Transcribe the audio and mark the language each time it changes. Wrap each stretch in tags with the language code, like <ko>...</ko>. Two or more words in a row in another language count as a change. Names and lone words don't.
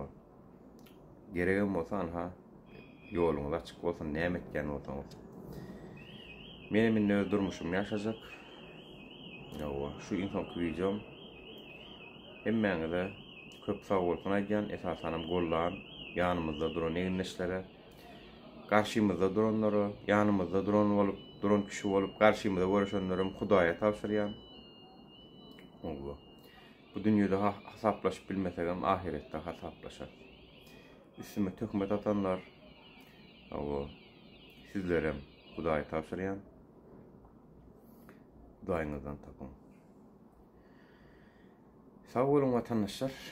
<tk>Geregem bolsa ha ýoluňyz açyk bolsun, näme etken bolsaňyz. Menem öz durmuşum ýaşajak. Hawa, şu insanky videom hemmeňize köp sag bolsun aýdýan, esasanam gollan, ýanymyzda duran eginleşlere,</tk> <tr>karşımızda duranlara, yanımızda duran kişi olup, karşımızda görüşenlerim</tr> <tk>Hudaýa tapşyrýan. Bu dünýede hasaplaşyp bilmesegem ahirette hasaplaşar. Üstüme töhmet atanlar, sizlerem Hudaýa tapşyrýan. Hudaýyňyzdan tapın. Sag bolun vatandaşlar.</tk>